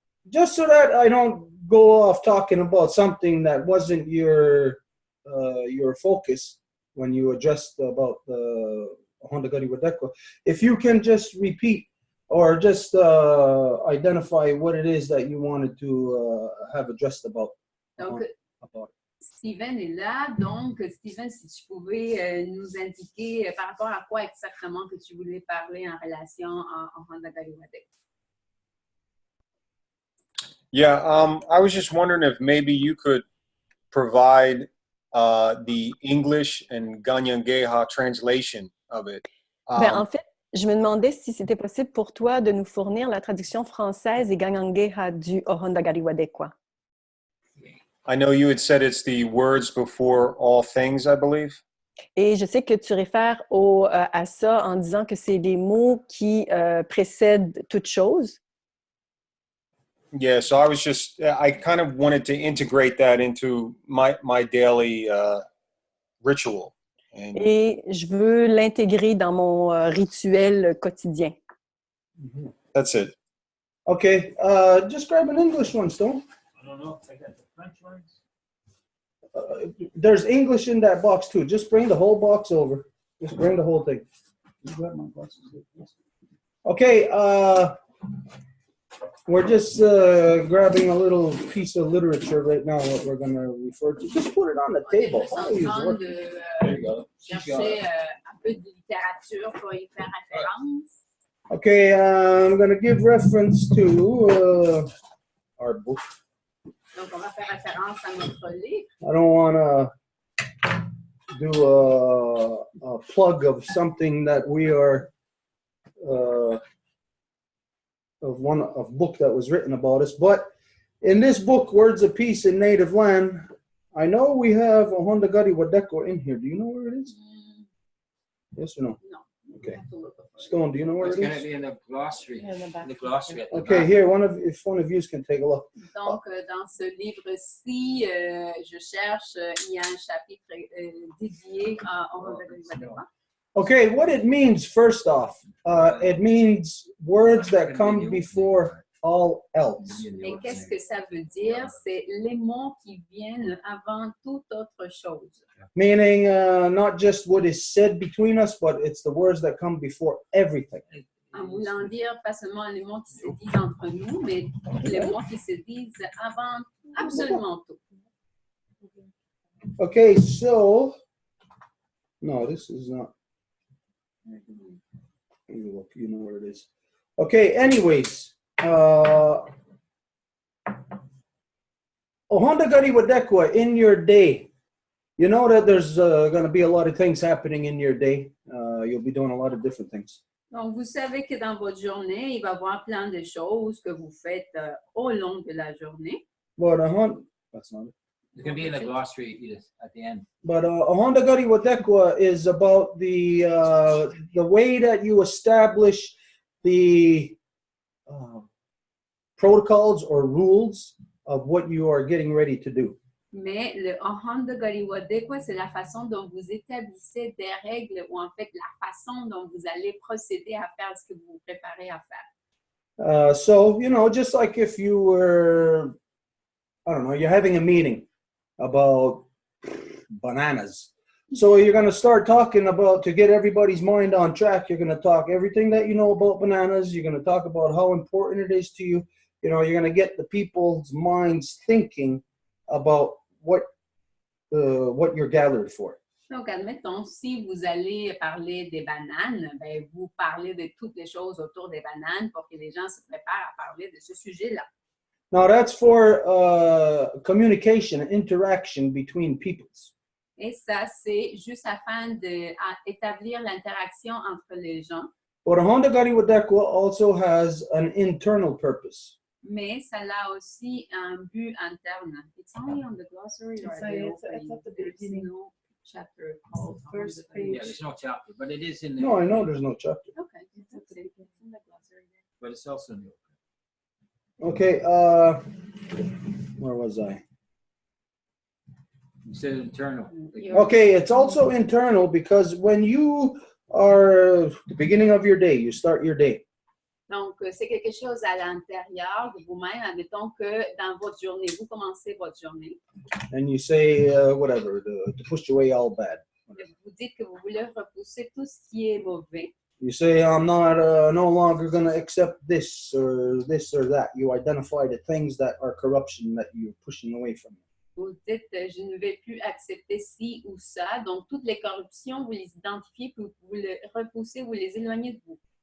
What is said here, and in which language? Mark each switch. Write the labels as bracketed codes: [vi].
[en] Just so that I don't go off talking about something that wasn't your focus when you addressed about the Hondagari Wadekwa, if you can just repeat or just identify what it is that you wanted to have addressed about. [fr] Donc, Steven est là. Donc, Steven, si tu pouvais nous indiquer par rapport à quoi exactement que tu voulais parler en relation au Hondagari Wadekwa. [en] Yeah, I was just wondering if maybe you could provide the English and Ganyangeha translation of it. [fr] En fait, je me demandais si c'était possible pour toi de nous fournir la traduction française et Ganyangeha du Hondagari Wadekwa. [en] I know you had said it's the words before all things, I believe. [fr] Et je sais que tu réfères à ça en disant que c'est les mots qui précèdent toute chose. [en] Yeah, so I kind of wanted to integrate that into my daily ritual. And [fr] Et je veux l'intégrer dans mon rituel quotidien. [en] that's it. Okay, just grab an English one, Stone. I don't know if I got the French ones. There's English in that box too. Just bring the whole box over. Just bring the whole thing. You grab my glasses. Okay, we're just grabbing a little piece of literature right now, what we're going to refer to. Just put it on the table. [fr] On est juste en train de chercher un peu de littérature pour y faire référence. [en] Okay, I'm going to give reference to our book. [fr] Donc, on va faire référence à notre livre. [en] I don't want to do a plug of something that we are of book that was written about us, but in this book, Words of Peace in Native Land, I know we have a Honda Gadi Wadeko in here. Do you know where it is? Yes or no? No. Okay. Stone, do you know where It's it going to is? be in the glossary. The glossary at the Okay, back. here, if one of you can take a look. [fr] Donc, dans ce livre-ci, je cherche, il y a un chapitre dédié au Honda. [en] Okay, what it means, first off, it means words that come before all else. [fr] Et qu'est-ce que ça veut dire? C'est les mots qui viennent avant toute autre chose. [en] Meaning not just what is said between us, but it's the words that come before everything. [fr] En voulant dire pas seulement les mots qui se disent entre nous, mais les mots qui se disent avant absolument tout. [en] Okay, so, no, this is not. Look, you know where it is. Okay, anyways, Ohonda Gadi Wadekwa, in your day, you know that there's going to be a lot of things happening in your day. You'll be doing a lot of different things. [fr] Donc, vous savez que dans votre journée, il va y avoir plein de choses que vous faites au long de la journée. [en] But that's not it. It's going to be in the glossary, Edith, at the end. But Ohonda Gadi Wadekwa is about the way that you establish the protocols or rules of what you are getting ready to do. [fr] Mais le Ohonda Gadi Wadekwa, c'est la façon dont vous établissez des règles ou en fait la façon dont vous allez procéder à faire ce que vous vous préparez à faire. [en] So, you know, just like if you were, I don't know, you're having a meeting about bananas. So you're going to start talking about, to get everybody's mind on track, you're going to talk everything that you know about bananas. You're going to talk about how important it is to you. You know, you're going to get the people's minds thinking about what you're gathered for. [fr] Donc, admettons, si vous allez parler des bananes, ben, vous parlez de toutes les choses autour des bananes pour que les gens se préparent à parler de ce sujet-là. [en] Now, that's for communication and interaction between peoples. [fr] Et ça, c'est juste afin d'établir l'interaction entre les gens. [en] But Ohonda Gadi Wadekwa also has an internal purpose. [fr] Mais ça a aussi un but interne. [en] It's only on the glossary or It's at the beginning. no chapter called First Ohonda Gadi page. Yeah, there's no chapter, but it is in the. No, I know there's no chapter. Okay, it's in the glossary there. But it's also new. Okay, where was I? You said internal. Okay, it's also internal because when you are the beginning of your day, you start your day. [fr] Donc, c'est quelque chose à l'intérieur de vous-même. Admettons que dans votre journée, vous commencez votre journée. [en] And you say whatever to push away all bad. [fr] Vous dites que vous voulez repousser tout ce qui est mauvais. [en] You say I'm not no longer going to accept this or that. You identify the things that are corruption that you're pushing away from. [fr] Vous dites je ne vais plus accepter ci ou ça. Donc, toutes les corruptions, vous les identifiez, puis vous les repoussez, vous les éloignez de vous.